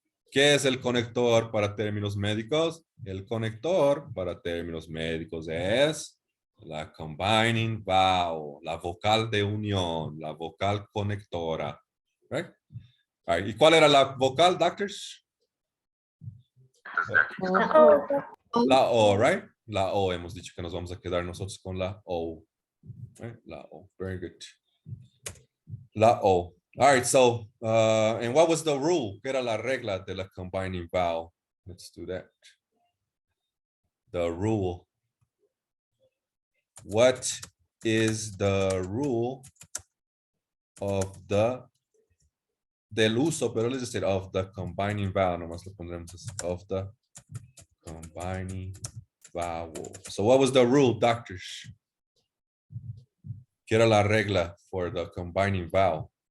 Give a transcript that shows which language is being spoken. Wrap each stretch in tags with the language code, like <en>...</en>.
<es>¿Qué es el conector para términos médicos? El conector para términos médicos es la combining vowel, la vocal de unión, la vocal conectora. Right?</es> <en>All right.</en> <es>¿Y cuál era la vocal, doctors? La O, right? La O, hemos dicho que nos vamos a quedar nosotros con la O. Right? La O,</es> <en>very good.</en> <es>La O.</es> <en>All right, so, and what was the rule?</en> <es>¿Qué era la regla de la combining vowel?</es> <en>Let's do that. The rule. What is the rule of</en> <es>del uso, pero</es> <en>let's just say of the combining vowel,</en> <es>nomás lo pondremos</es> <en>of the combining vowel. So what was the rule, doctors?</en> <es>¿Qué era la regla for the combining vowel?</es>